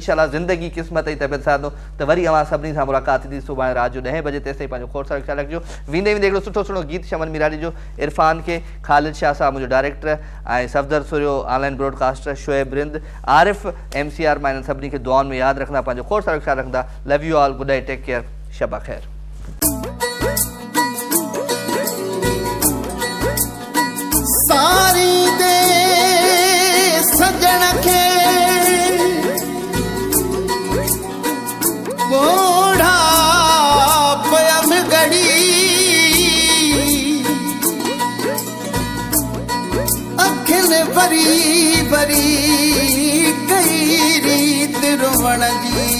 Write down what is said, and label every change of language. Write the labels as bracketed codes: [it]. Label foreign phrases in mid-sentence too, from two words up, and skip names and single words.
[sd] इंशाल्लाह ज़िंदगी क़िस्मत जी तबियत सां त वरी अवां सभिनी सां मुलाक़ात थींदी सुभाणे राति जो 10 बजे। तेसिताईं पंहिंजो खोड़ सारो ख़्यालु रखिजो। वेंदे वेंदे हिकिड़ो सुठो सुठो गीत शमन मिरारी जो इरफान खे, ख़ालिद शाह साहब मुंहिंजो डायरेक्टर ऐं सफ़दर सुरियो [en] online broadcaster, [sd] शोएब रिंद, आरिफ MCR, मां हिननि सभिनी खे दुआउनि में यादि रखंदा, पंहिंजो खोड़ सारो ख़्यालु रखंदा। [en] love you all, good night, take care, [sd] शबा ख़ैर। सारी दे सजण खे बोढ़ा पयम गड़ी अखिन भरी भरी कई रीत रोवण जी।